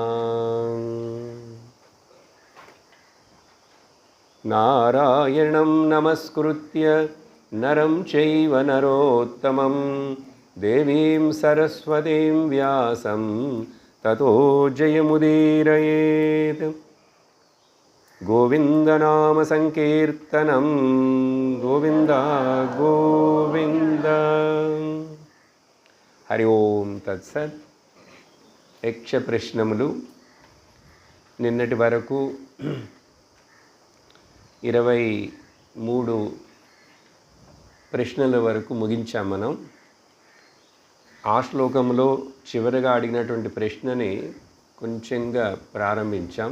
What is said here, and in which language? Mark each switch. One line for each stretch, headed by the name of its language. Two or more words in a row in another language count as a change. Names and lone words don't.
Sanskrit: नारायणं नमस्कृत्य नरं चैव नरोत्तमं देवीं सरस्वतीं व्यासं ततो जयमुदीरयेत्। गोविन्दनाम संकीर्तनं गोविन्द गोविन्द। हरि ओं तत्सत्।
Telugu: యక్ష ప్రశ్నములు నిన్నటి వరకు 23 ప్రశ్నల వరకు ముగించాం మనం. ఆ శ్లోకంలో చివరిగా అడిగినటువంటి ప్రశ్నని కొంచెంగా ప్రారంభించాం.